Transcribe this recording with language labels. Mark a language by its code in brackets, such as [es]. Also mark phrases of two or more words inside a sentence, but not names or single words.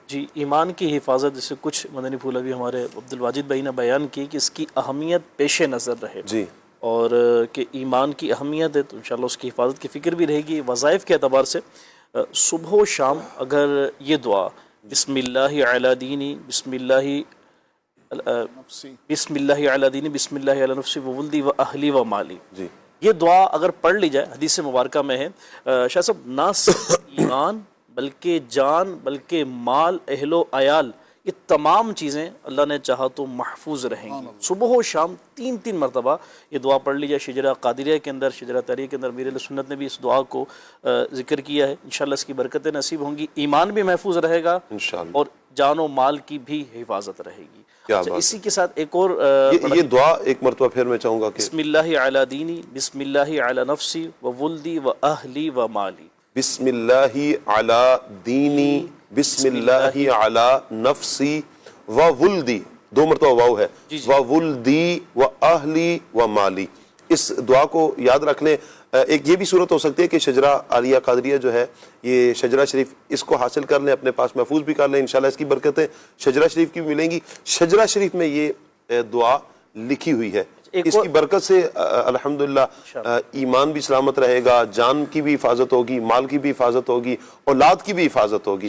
[ur] جی، ایمان کی حفاظت جیسے کچھ مدنی پھول ابھی ہمارے عبدالواجد بھائی نے بیان کی کہ اس کی اہمیت پیش نظر رہے، جی، اور کہ ایمان کی اہمیت ہے تو انشاءاللہ اس کی حفاظت کی فکر بھی رہے گی. وظائف کے اعتبار سے صبح و شام اگر یہ دعا [ar] بسم اللہ علی دینی بسم اللہ علی دینی بسم اللہ علی نفسی و ولدی و اہلی و مالی، [ur] جی، یہ دعا اگر پڑھ لی جائے، حدیث مبارکہ میں ہے شاہ صاحب، نہ صرف ایمان بلکہ جان، بلکہ مال، اہل و عیال، یہ تمام چیزیں اللہ نے چاہا تو محفوظ رہیں گی. صبح و شام 3 مرتبہ یہ دعا پڑھ لی جائے. شجرہ قادریہ کے اندر، شجرہ تحریہ کے اندر میر علیہ سنت نے بھی اس دعا کو ذکر کیا ہے. انشاءاللہ اس کی برکتیں نصیب ہوں گی، ایمان بھی محفوظ رہے گا اور جان و مال کی بھی حفاظت رہے گی. اچھا، اسی کے ساتھ ایک اور یہ دعا ایک مرتبہ پھر میں چاہوں گا کہ [ar] بسم اللہ علی دینی بسم اللہ علی نفسی و ولدی و اہلی و مالی. بسم اللہ علی دینی بسم اللہ علی نفسی و ولدی، [ur] 2 مرتبہ واو ہے، [ar] و ولدی و اہلی و مالی. [ur] اس دعا کو یاد رکھ لیں. ایک یہ بھی صورت ہو سکتی ہے کہ شجرہ عالیہ قادریہ جو ہے، یہ شجرہ شریف، اس کو حاصل کر لیں، اپنے پاس محفوظ بھی کر لیں، انشاءاللہ اس کی برکتیں شجرہ شریف کی بھی ملیں گی. شجرہ شریف میں یہ دعا لکھی ہوئی ہے، اس کی برکت سے الحمدللہ ایمان بھی سلامت رہے گا، جان کی بھی حفاظت ہوگی، مال کی بھی حفاظت ہوگی، اولاد کی بھی حفاظت ہوگی.